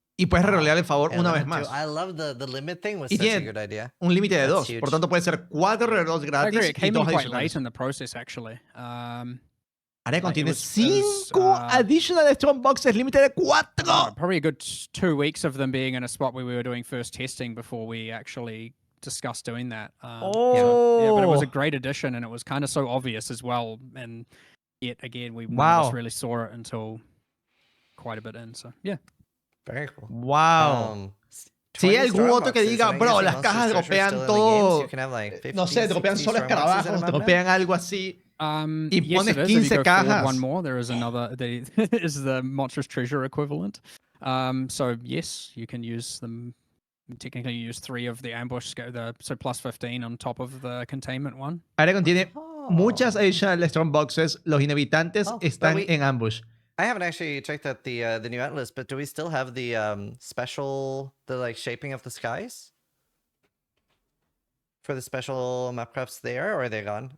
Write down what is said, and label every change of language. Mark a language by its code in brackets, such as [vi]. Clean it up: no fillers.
[es] Y puedes rerolear el favor una vez más. [en] I love the limit thing. Was such a good idea. [es] Un límite de 2. Por tanto, puede ser 4 rerolls gratis. [en] I agree. It came [es] y 2 [en] in quite [es] adicionales. [en] late in the process, actually. [es] Área contiene 5 [en] additional strong boxes, [es] límite de 4. [en] Probably a good 2 weeks of them being in a spot where we were doing first testing before we actually discussed doing that. Yeah, but it was a great addition, and it was kind of so obvious as well. And yet again, we none of us really saw it until quite a bit in. So yeah. Very cool. Wow. [es] Si hay algún otro que diga, bro, las cajas dropean todo. No sé, dropean solo escarabajos, dropean algo así. Y pones 15 cajas. [en] One more. There is another. Is the monstrous treasure equivalent. So yes, you can use them. Technically, you use 3 of the ambush, so plus 15 on top of the containment one. [es] Área contiene muchas [en] additional strong boxes. [es] Los inhabitantes están en ambush. [en] I haven't actually checked out the new atlas, but do we still have the special, the like shaping of the skies for the special map crafts there, or are they gone?